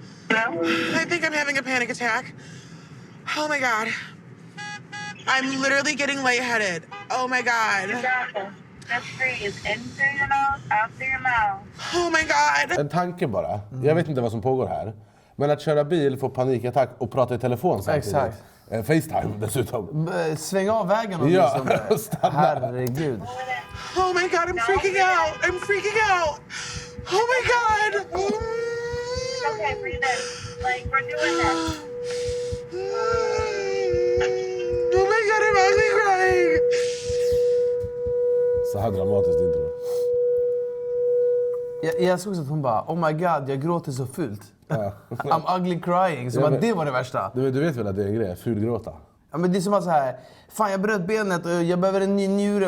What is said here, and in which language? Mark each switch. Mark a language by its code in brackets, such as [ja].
[en] I think I'm having a panic attack. Oh my god. I'm literally getting lightheaded. Oh my god. Just breathe in through your nose, out through your mouth. Oh my god. [sv] En tanke bara. Jag vet inte vad som pågår här. Men att köra bil, få panikattack och prata i telefon samtidigt. Exakt. FaceTime dessutom. Sväng av vägen och herregud. [en] Oh my god, I'm freaking out. I'm freaking out. Oh my god. Okay, breathe in. Like, we're doing this. Oh my god, I'm actually crying. [sv] Så här dramatiskt intro. Jag såg att hon bara, [en] oh my god, [sv] jag gråter så fult. [en] I'm ugly crying. [sv] Så det var det värsta. Du vet väl att det är en grej, fulgråta? Ja, men det är som att så här, fan jag bröt benet och jag behöver en ny njure.